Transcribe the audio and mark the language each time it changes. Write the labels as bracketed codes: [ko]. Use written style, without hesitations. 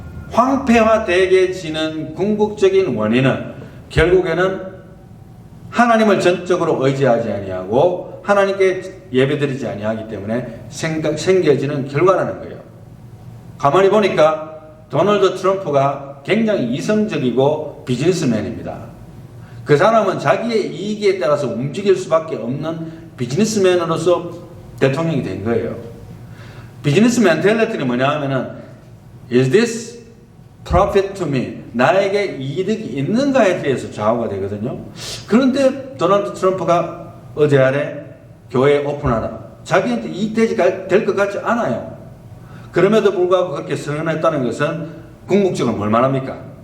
[ko] 황폐화되게 궁극적인 원인은 결국에는 하나님을 전적으로 의지하지 아니하고 하나님께 예배드리지 아니하기 때문에 생겨지는 결과라는 거예요. 가만히 보니까 도널드 트럼프가 굉장히 이성적이고 비즈니스맨입니다. 그 사람은 자기의 이익에 따라서 움직일 수밖에 없는 비즈니스맨으로서 대통령이 된 거예요. 비즈니스 멘탈리티는 뭐냐 하면은 [en] Is this profit to me? [ko] 나에게 이득이 있는가에 대해서 좌우가 되거든요. 그런데 도널드 트럼프가 어제 아래 교회 오픈하다. 자기한테 이익되지 될 것 같지 않아요. 그럼에도 불구하고 그렇게 선언했다는 것은 궁극적으로 뭘 말합니까?